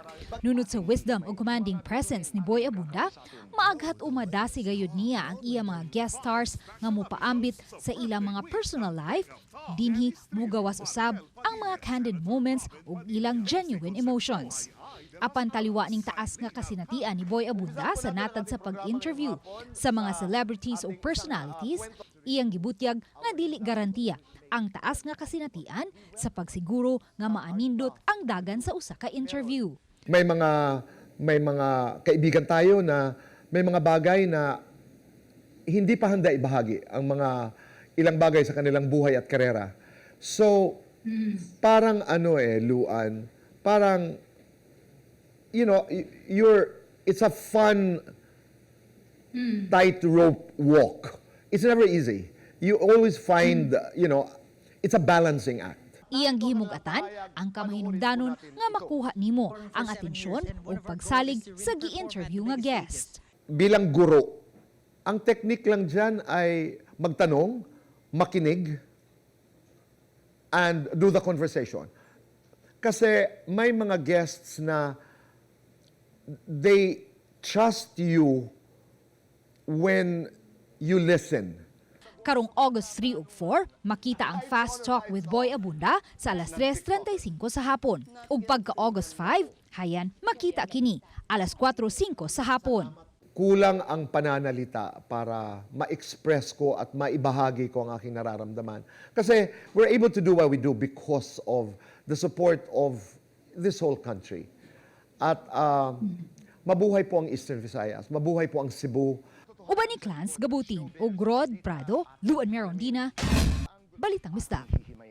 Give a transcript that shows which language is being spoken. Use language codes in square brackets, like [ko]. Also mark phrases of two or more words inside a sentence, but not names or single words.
[ceb] Nunod sa wisdom o [en] commanding presence [ceb] ni Boy Abunda, maaghat umadasi gayud niya ang iya mga [en] guest stars [ceb] nga mopaambit sa ilang mga [en] personal life, [ceb] dinhi mugawas usab ang mga [en] candid moments [ceb] ug ilang [en] genuine emotions. [ceb] Apan taliwa ning taas nga kasinatian ni Boy Abunda sa natad sa pag-interview sa mga celebrities o personalities, iyang gibutyag nga dili garantiya ang taas nga kasinatian sa pagsiguro nga maanindot ang dagan sa usa ka interview. [tl] May mga kaibigan tayo na may mga bagay na hindi pa handa ibahagi ang mga ilang bagay sa kanilang buhay at karera. [en] So, parang Luan, parang it's a fun tightrope walk. It's never easy. You always find, it's a balancing act. [ceb] Iyang gihimug-atan ang kamahinungdanon nga makuha nimo ang atensyon o pagsalig sa gi-interview nga guest. [tl] Bilang guro, ang technique lang dyan ay magtanong, makinig, [en] and do the conversation. [tl] Kasi may mga guests na [en] they trust you when you listen. [ceb] Karong August 3 ug 4, makita ang Fast Talk with Boy Abunda sa alas 3:35 sa hapon. Ug pagka August 5, hayan makita kini alas 4:05 sa hapon. [tl] Kulang ang pananalita para ma-express ko at maibahagi ko ang aking nararamdaman. [en] Kasi we're able to do what we do because of the support of this whole country. [tl] At mabuhay po ang Eastern Visayas, mabuhay po ang Cebu. [ceb] Uban ni Clans Gabutin ug Rod Prado, Luan Merondina, Balitang Misdak.